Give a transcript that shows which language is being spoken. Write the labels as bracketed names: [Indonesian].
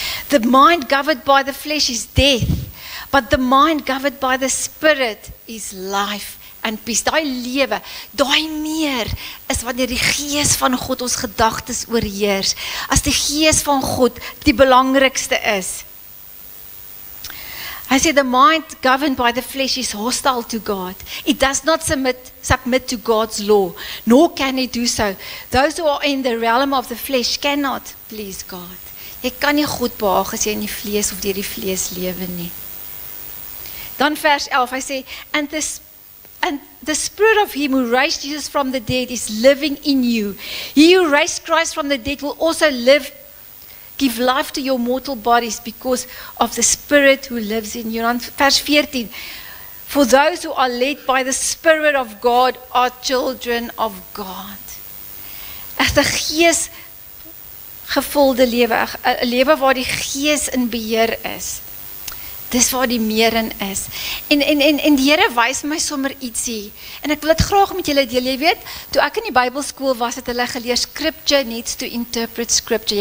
[English] The mind governed by the flesh is death, but the mind governed by the Spirit is life and peace. [Afrikaans] Daai lewe, daai meer is wanneer die Gees van God ons gedagtes oorheers. As die Gees van God die belangrikste is. [English] I say the mind governed by the flesh is hostile to God. It does not submit to God's law, nor can it do so. Those who are in the realm of the flesh cannot please God. [Afrikaans] Jy kan nie God behaag as jy in die vlees of deur die vlees lewe nie. Dan vers 11, hy sê, [English] and the Spirit of Him who raised Jesus from the dead is living in you. He who raised Christ from the dead will also give life to your mortal bodies because of the Spirit who lives in you. And vers 14, for those who are led by the Spirit of God are children of God. [Afrikaans] Echt 'n Gees gevulde lewe, 'n lewe waar die Gees in beheer is. Dis waar die meer in is. En die Here wys my sommer ietsie. En ek wil dit graag met julle deel. Jy weet, toe ek in die Bybelskool was, het hulle geleer, [English] scripture needs to interpret scripture.